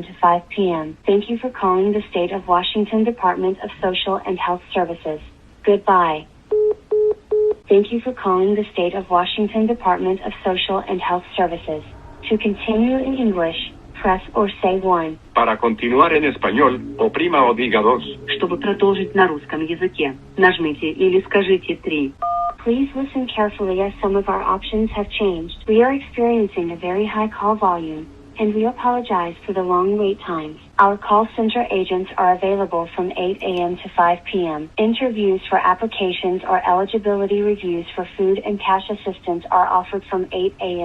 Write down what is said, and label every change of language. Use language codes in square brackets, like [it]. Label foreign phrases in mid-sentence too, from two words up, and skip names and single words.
[en] to 5 p.m. Thank you for calling the State of Washington Department of Social and Health Services. Goodbye. Thank you for calling the State of Washington Department of Social and Health Services. To continue in English, press or say 1. [es] Para continuar en español, oprima o diga 2. [ru] Чтобы продолжить на русском языке, нажмите или скажите 3. [en] Please listen carefully as some of our options have changed. We are experiencing a very high call volume, and we apologize for the long wait times. Our call center agents are available from 8 a.m. to 5 p.m. Interviews for applications or eligibility reviews for food and cash assistance are offered from 8 a.m.